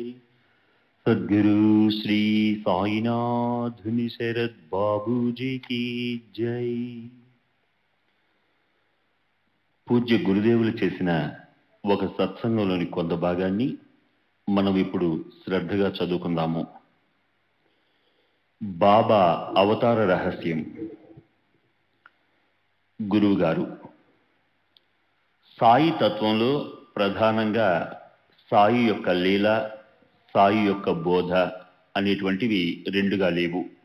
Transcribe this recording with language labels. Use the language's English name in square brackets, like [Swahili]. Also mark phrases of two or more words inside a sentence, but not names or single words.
[Hindi] सद्गुरु श्री साईनाथ शरद बाबू जी की जय। [Telugu] పూజ్య గురుదేవులు చేసిన ఒక సత్సంగంలోని కొంత భాగాన్ని మనం ఇప్పుడు శ్రద్ధగా చదువుకుందాము. బాబా అవతార రహస్యం. గురువు గారు సాయి తత్వంలో ప్రధానంగా సాయి యొక్క లీల, సాయి యొక్క బోధ అనేటువంటివి రెండుగా లేవు.